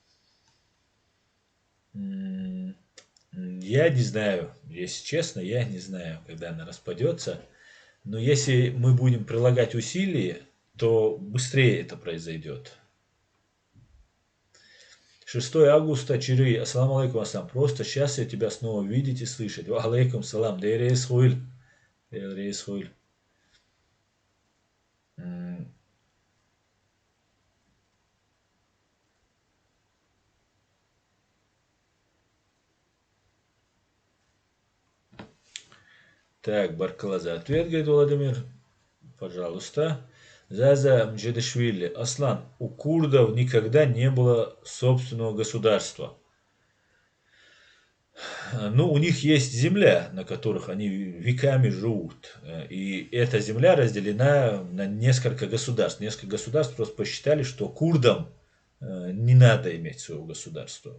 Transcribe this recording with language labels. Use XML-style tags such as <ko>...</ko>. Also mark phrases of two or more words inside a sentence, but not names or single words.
<ru>Я не знаю, если честно, я не знаю, когда она распадется. Но если мы будем прилагать усилия, то быстрее это произойдет.</ru> <ar>6 августа, Чиры, السلام عليكم، السلام.</ar> <ru>Просто счастлив тебя снова видеть и слышать.</ru> <ar>وعليكم السلام.</ar> <ce>Дейрейс хуиль. Дейрейс хуиль.</ce> <ru>Так, Баркалаза. Ответ, говорит Владимир. Пожалуйста. Заза Мджедешвили. Аслан, у курдов никогда не было собственного государства. Ну, у них есть земля, на которых они веками живут. И эта земля разделена на несколько государств. Несколько государств просто посчитали, что курдам не надо иметь своего государства.</ru>